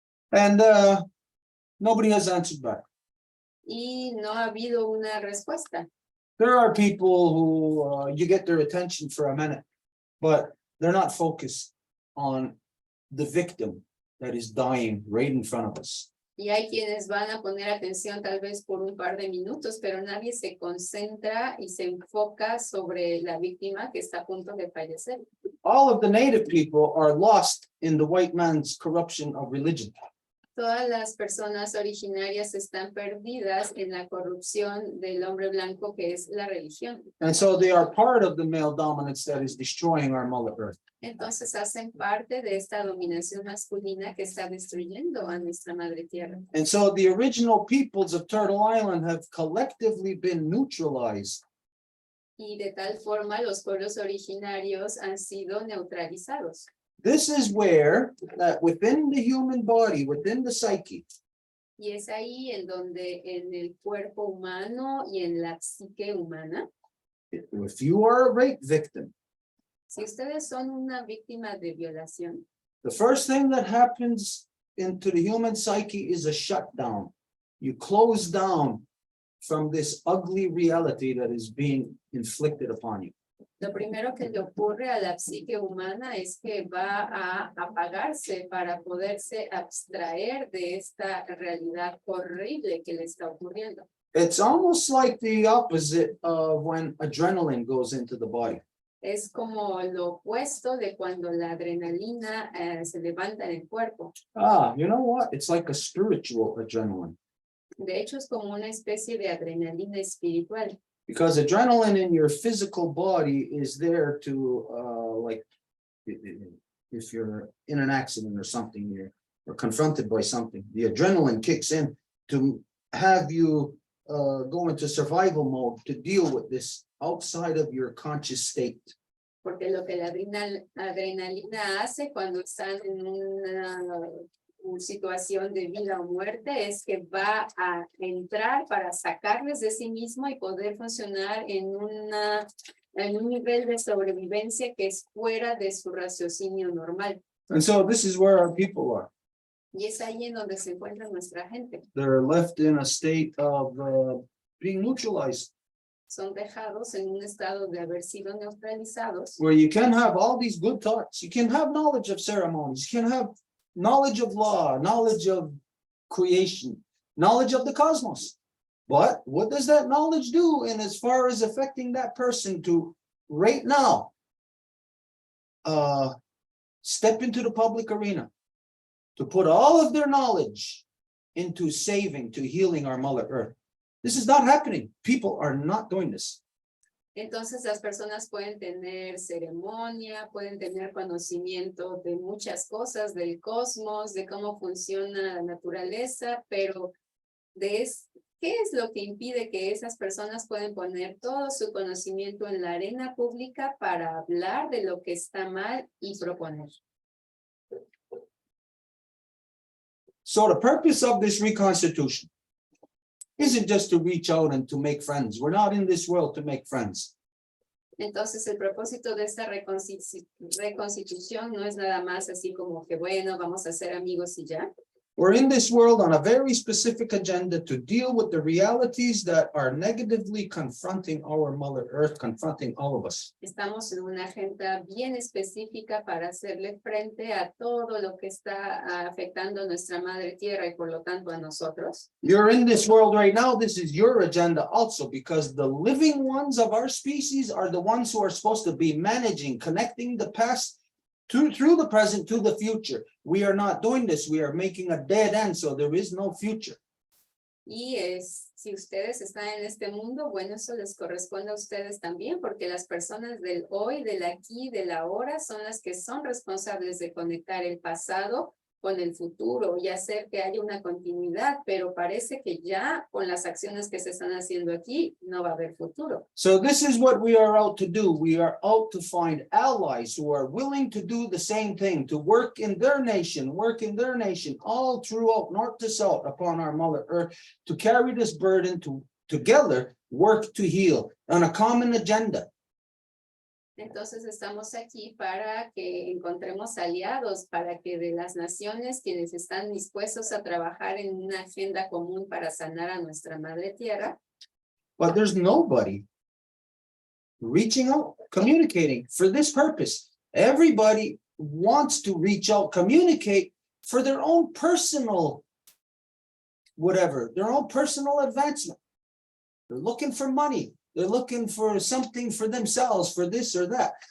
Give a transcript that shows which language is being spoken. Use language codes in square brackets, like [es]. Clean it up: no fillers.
[en] And nobody has answered back. [es] Y no ha habido una respuesta. [en] There are people who you get their attention for a minute, but they're not focused on the victim that is dying right in front of us. [es] Y hay quienes van a poner atención tal vez por un par de minutos, pero nadie se concentra y se enfoca sobre la víctima que está a punto de fallecer. [en] All of the native people are lost in the white man's corruption of religion. [es] Todas las personas originarias están perdidas en la corrupción del hombre blanco que es la religión. [en] And so they are part of the male dominance that is destroying our Mother Earth. [es] Entonces hacen parte de esta dominación masculina que está destruyendo a nuestra madre tierra. [en] And so the original peoples of Turtle Island have collectively been neutralized. [es] Y de tal forma los pueblos originarios han sido neutralizados. [en] This is where that within the human body, within the psyche, [es] Y es ahí en donde en el cuerpo humano y en la psique humana, [en] if you are a rape victim, [es] si ustedes son una víctima de violación, [en] the first thing that happens into the human psyche is a shutdown. You close down from this ugly reality that is being inflicted upon you. [es] lo primero que le ocurre a la psique humana es que va a apagarse para poderse abstraer de esta realidad horrible que le está ocurriendo. [en] It's almost like the opposite of when adrenaline goes into the body. [es] Es como lo opuesto de cuando la adrenalina se levanta en el cuerpo. [en] You know what? It's like a spiritual adrenaline. [es] De hecho, es como una especie de adrenalina espiritual. [en] Because adrenaline in your physical body is there to, like, if you're in an accident or something, you're confronted by something, the adrenaline kicks in to have you go into survival mode to deal with this outside of your conscious state. [es] Porque lo que la adrenalina hace cuando están en una situación de vida o muerte es que va a entrar para sacarles de sí mismo y poder funcionar en un nivel de sobrevivencia que es fuera de su raciocinio normal. [en] And so this is where our people are. [es] Y es ahí en donde se encuentra nuestra gente. [en] They're left in a state of being neutralized, [es] Son dejados en un estado de haber sido neutralizados, [en] where you can have all these good thoughts. You can have knowledge of ceremonies. You can have knowledge of law, knowledge of creation, knowledge of the cosmos. But what does that knowledge do in as far as affecting that person to right now step into the public arena, to put all of their knowledge into saving, to healing our Mother Earth? This is not happening. People are not doing this. [es] Entonces las personas pueden tener ceremonia, pueden tener conocimiento de muchas cosas, del cosmos, de cómo funciona la naturaleza, pero ¿qué es lo que impide que esas personas puedan poner todo su conocimiento en la arena pública para hablar de lo que está mal y proponer? [en] So the purpose of this reconstitution isn't just to reach out and to make friends. We're not in this world to make friends. [es] Entonces el propósito de esta reconstitución no es nada más así como que bueno, vamos a ser amigos y ya. [en] We're in this world on a very specific agenda to deal with the realities that are negatively confronting our Mother Earth, confronting all of us. [es] Estamos en una agenda bien específica para hacerle frente a todo lo que está afectando a nuestra madre tierra y por lo tanto a nosotros. [en] You're in this world right now. This is your agenda also, because the living ones of our species are the ones who are supposed to be managing, connecting the past through the present to the future. We are not doing this. We are making a dead end, so there is no future. [es] Y si ustedes están en este mundo, bueno, eso les corresponde a ustedes también, porque las personas del hoy, del aquí, del ahora, son las que son responsables de conectar el pasado con el futuro y hacer que haya una continuidad, pero parece que ya con las acciones que se están haciendo aquí no va a haber futuro. [en] So this is what we are out to do. We are out to find allies who are willing to do the same thing, to work in their nation, all throughout north to south upon our Mother Earth, to carry this burden, to together work to heal on a common agenda. [es] Entonces estamos aquí para que encontremos aliados, para que de las naciones quienes están dispuestos a trabajar en una agenda común para sanar a nuestra madre tierra. [en] But there's nobody reaching out, communicating for this purpose. Everybody wants to reach out, communicate for their own personal, whatever, their own personal advancement. They're looking for money. They're looking for something for themselves, for this or that.